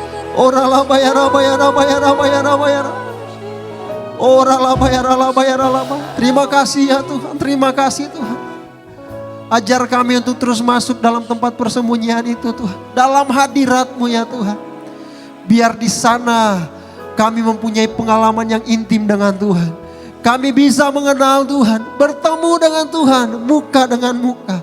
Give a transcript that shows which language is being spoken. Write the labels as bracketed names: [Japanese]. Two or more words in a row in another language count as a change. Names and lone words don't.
[Indonesian] Ora laba ya raba ya raba ya raba ya raba ya raba. Ora laba ya raba ya raba. Terima kasih ya Tuhan, terima kasih Tuhan. Ajar kami untuk terus masuk dalam tempat persembunyian itu Tuhan. Dalam hadirat-Mu ya Tuhan. Biar di sana kami mempunyai pengalaman yang intim dengan Tuhan. Kami bisa mengenal Tuhan, bertemu dengan Tuhan, muka dengan muka.